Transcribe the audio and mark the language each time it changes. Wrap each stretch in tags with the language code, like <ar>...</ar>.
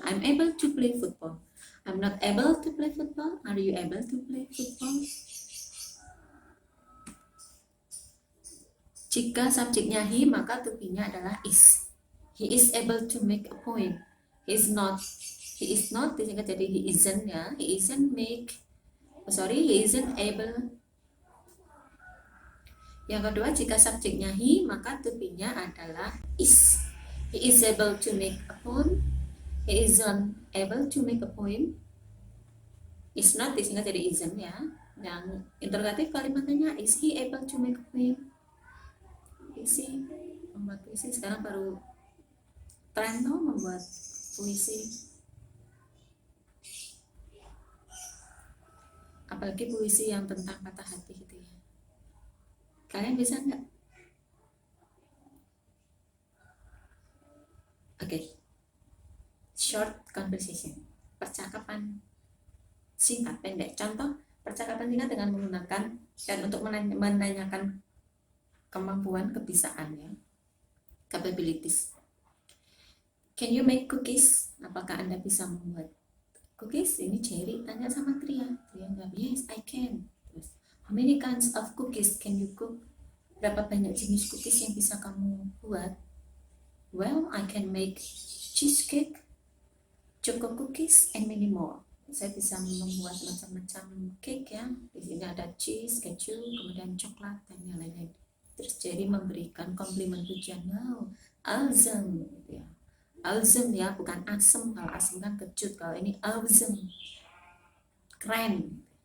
<en>I'm able to play football. I'm not able to play football. Are you able to play football?</en> <id>Jika subjeknya he, maka to be-nya adalah is.</id> <en>He is able to make a point. He is not. He is not</en> <id>disingkat jadi</id> <en>he isn't ya. He isn't he isn't able.</en> <id>Yang kedua, jika subjeknya he, maka to be-nya adalah is.</id> <en>He is able to make a point. He isn't able to make a point.</en> <id>Is not disingkat jadi isn't ya. Yang interrogatif kalimatnya,</id> <en>is he able to make a point?</en> <id>Puisi, membuat puisi sekarang baru tren tuh membuat puisi, apalagi puisi yang tentang patah hati gitu ya. Kalian bisa nggak? Oke.</id> <en>Short conversation,</en> <id>percakapan singkat pendek. Contoh percakapan singkat dengan menggunakan dan untuk menanyakan kemampuan, kebisaan ya, capabilities.</id> <en>Can you make cookies?</en> <id>Apakah Anda bisa membuat cookies? Ini Cherry tanya sama Tria. Tria jawab,</id> <en>yes, I can.</en> <id>Terus,</id> <en>how many kinds of cookies can you cook?</en> <id>Berapa banyak jenis cookies yang bisa kamu buat?</id> <en>Well, I can make cheesecake, choco cookies, and many more.</en> <id>Saya bisa membuat macam-macam cake ya. Di sini ada cheese, keju, kemudian coklat dan yang lain-lain. Terus Jerry memberikan komplimen pujian,</id> <en>wow, awesome</en> <id>gitu ya. Awesome ya, bukan asem. Kalau asem kan kecut, kalau ini awesome, keren.</id>